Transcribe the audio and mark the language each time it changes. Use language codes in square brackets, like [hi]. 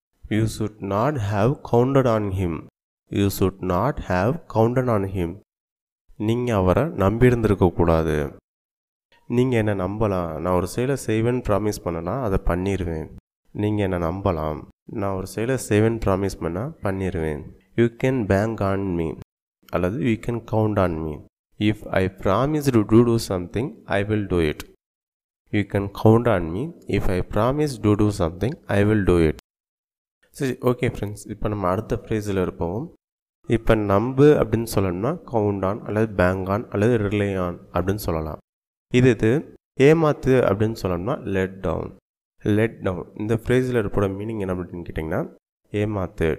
[en] You should not have counted on him. You should not have counted on him. [ta] நீங்கள் அவரை நம்பியிருந்திருக்கக்கூடாது. நீங்கள் என்னை நம்பலாம். நான் ஒரு செயலை செய்வேன்னு ப்ராமிஸ் பண்ணனா அதை பண்ணிடுவேன். நீங்கள் என்னை நம்பலாம். நான் ஒரு செயலை செய்வேன்னு ப்ராமிஸ் பண்ணால் பண்ணிடுவேன். [en] You can bank on me. அல்லது you can count on me. If I promise to do something, I will do it. You can count on me. If I promise to do something, I will do it. [ta] சரி, okay friends, இப்போ நம்ம அடுத்த ஃப்ரேஸில் இருப்போம். இப்போ நம்பு அப்படின்னு சொல்லணும்னா count on அல்லது பேங்க் ஆன் அல்லது ரிலே ஆன் அப்படின்னு சொல்லலாம். இது ஏமாத்து அப்படின்னு சொல்லணும்னா லெட் டவுன். லெட் டவுன் இந்த ஃப்ரேஸில் இருப்போட மீனிங் என்ன அப்படின்னு கேட்டிங்கன்னா ஏமாத்து.